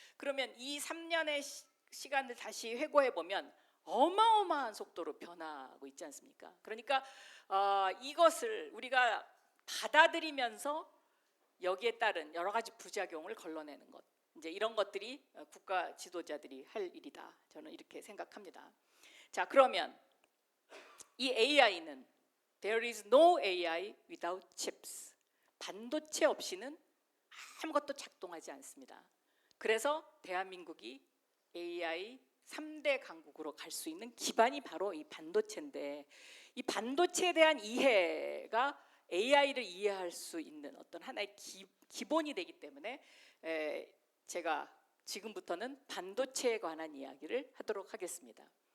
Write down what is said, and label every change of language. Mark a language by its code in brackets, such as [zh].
[ko] 그러면 이 3년의 시간을 다시 회고해 보면 어마어마한 속도로 변하고 있지 않습니까? 그러니까 이것을 우리가 받아들이면서 여기에 따른 여러 가지 부작용을 걸러내는 것, 이제 이런 것들이 국가 지도자들이 할 일이다, 저는 이렇게 생각합니다. 자, 그러면 이 AI는 [en] There is no AI without chips. [ko] 반도체 없이는 아무것도 작동하지 않습니다. 그래서 대한민국이 AI 3대 강국으로 갈 수 있는 기반이 바로 이 반도체인데, 이 반도체에 대한 이해가 AI를 이해할 수 있는 어떤 하나의 기본이 되기 때문에 제가 지금부터는 반도체에 관한 이야기를 하도록 하겠습니다.